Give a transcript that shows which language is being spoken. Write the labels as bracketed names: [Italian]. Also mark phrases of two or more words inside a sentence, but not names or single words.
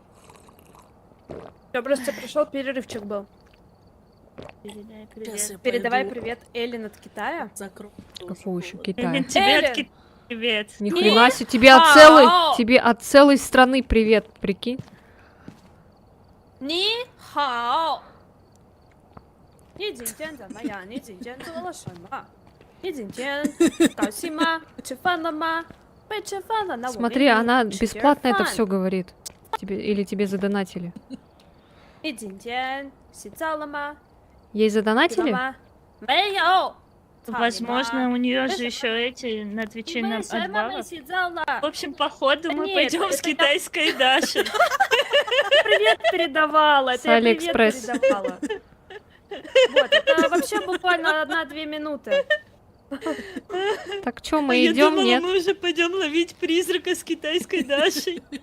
[Russian] Я просто пришел, перерывчик был. Передай Сейчас привет. я Передавай пойду привет Эллен от Китая. закрою. Какого еще Эллен, Китая? тебе от Эллен! Китая привет. Ни хрена себе, тебе от целой страны привет, прикинь. [Chinese] 你好. 你今天怎么样？你今天做了什么？你今天高兴吗？吃饭了吗？没吃饭了，那我 [Russian] Смотри, [Chinese] 给你 [Russian] она [Chinese] 吃点 [Russian] бесплатно это [Chinese] 饭 [Russian] все говорит. Или тебе задонатили? [Chinese] 你今天洗澡了吗？ [Russian] Ей [Chinese] 洗了 [Russian] задонатили? [Chinese] 吗？没有。 [Russian] Возможно, у нее же Слышь, еще эти на Твиче [Chinese] 你 [Russian] на [Chinese] 为什么没 [Russian] отбавок. [Chinese] 洗澡了？ [Russian] В общем, походу мы Нет, пойдем это с я- китайской Дашей. Привет передавала. С это я привет Алиэкспресс. передавала. Вот, это вообще буквально 1-2 минуты. Так что, А мы я идем? думала, Нет? мы уже пойдем ловить призрака с китайской Дашей.